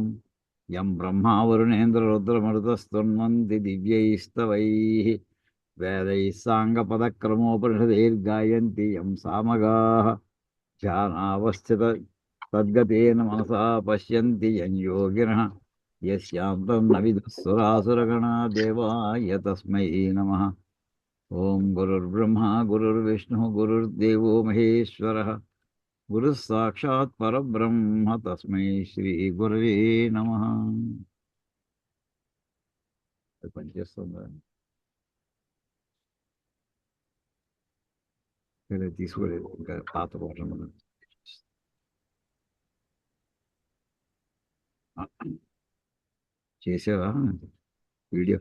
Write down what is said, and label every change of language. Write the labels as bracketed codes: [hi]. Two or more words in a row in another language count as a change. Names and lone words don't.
[sa] यं ब्रह्मा वरुणेन्द्ररुद्रमरुतस्तुन्वन्ति दिव्यैस्तवैः वेदैः साङ्गपदक्रमोपनिषदैर्गायन्ति यं सामगाः ध्यानावस्थित तद्गतेन मनसा पश्यन्ति यं योगिनः यस्यान्तं न विदुः सुरासुरगणा देवाय तस्मै नमः. ॐ गुरुर्ब्रह्मा गुरुर्विष्णुः गुरुर्देवो महेश्वरः गुरुः साक्षात् परब्रह्म तस्मै श्रीगुरवे नमः. [te] పనిచేస్తుందా? లేదా తీసుకోలేదు ఇంకా పాత పాటలు మనం చేసేవా వీడియో?